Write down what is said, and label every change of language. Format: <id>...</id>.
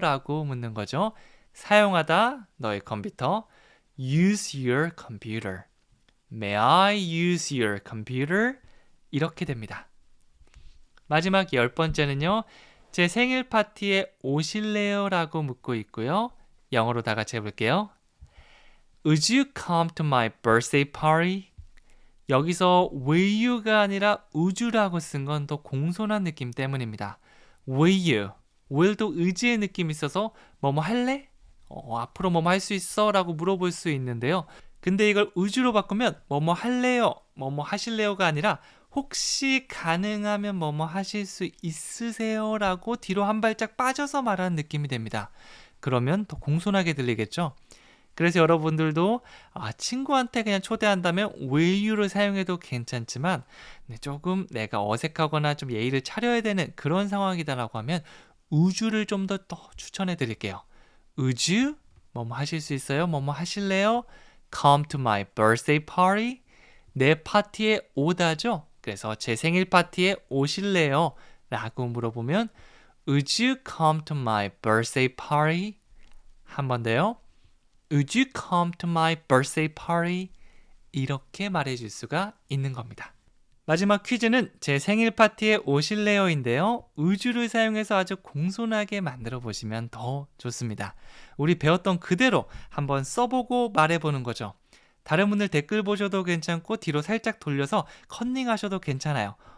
<ko>라고 묻는 거죠. 사용하다 너의 컴퓨터.</ko> <en>Use your computer. May I use your computer? 이렇게 됩니다.</en> <ko>마지막 10번째는요. 제 생일 파티에 오실래요? 라고 묻고 있고요. 영어로 다 같이 해볼게요.</ko> <en>Would you come to my birthday party?</en> <ko>여기서 will you가 아니라 would you라고 쓴 건 더 공손한 느낌 때문입니다.</ko> <en>Will you?</en> <ko>will도 의지의 느낌이 있어서 뭐뭐 할래? 앞으로 뭐뭐 할 수 있어? 라고 물어볼 수 있는데요. 근데 이걸 would you로 바꾸면 뭐뭐 할래요? 뭐뭐 하실래요가 아니라 혹시 가능하면 뭐뭐 하실 수 있으세요? 라고 뒤로 한 발짝 빠져서 말하는 느낌이 됩니다. 그러면 더 공손하게 들리겠죠? 그래서 여러분들도 친구한테 그냥 초대한다면 will you를 사용해도 괜찮지만 조금 내가 어색하거나 좀 예의를 차려야 되는 그런 상황이다라고 하면 would you를 좀 더 추천해 드릴게요.</ko> <en>Would you?</en> <ko>뭐뭐 하실 수 있어요? 뭐뭐 하실래요?</ko> <en>Come to my birthday party?</en> <ko>내 파티에 오다죠? 그래서 제 생일 파티에 오실래요? 라고 물어보면</ko> <en>Would you come to my birthday party?</en> <ko>한 번 더요.</ko> <en>Would you come to my birthday party?</en> <ko>이렇게 말해줄 수가 있는 겁니다. 마지막 퀴즈는 제 생일 파티에 오실래요인데요. would you를 사용해서 아주 공손하게 만들어 보시면 더 좋습니다. 우리 배웠던 그대로 한번 써보고 말해보는 거죠. 다른 분들 댓글 보셔도 괜찮고 뒤로 살짝 돌려서 컨닝하셔도 괜찮아요.</ko>